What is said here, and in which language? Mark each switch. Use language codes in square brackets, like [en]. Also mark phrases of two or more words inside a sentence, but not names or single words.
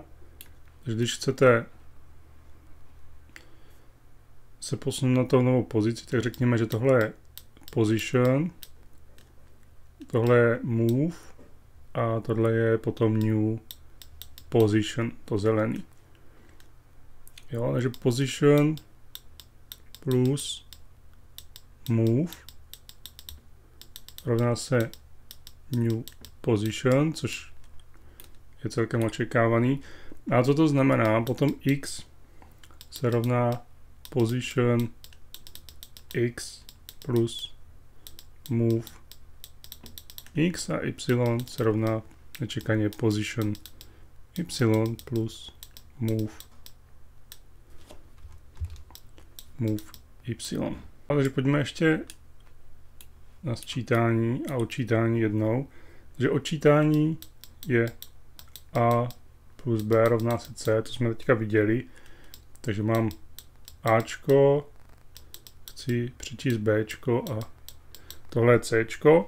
[cs] Že když chcete se posunout na tou novou pozici, tak řekněme, že tohle je position, tohle je move a tohle je potom [en] new position, [cs] to zelený. Jo, takže [en] position plus move [cs] rovná se [en] new position, [cs] což je celkem očekávaný. A co to znamená? Potom x se rovná [en] position x plus move x [cs] a y se rovná nečekaně [en] position y plus move y. [cs] Takže pojďme ještě na sčítání a odčítání jednou. Takže odčítání je a plus b rovná se c, to jsme teďka viděli. Takže mám ačko, chci přečíst bčko a tohle je cčko.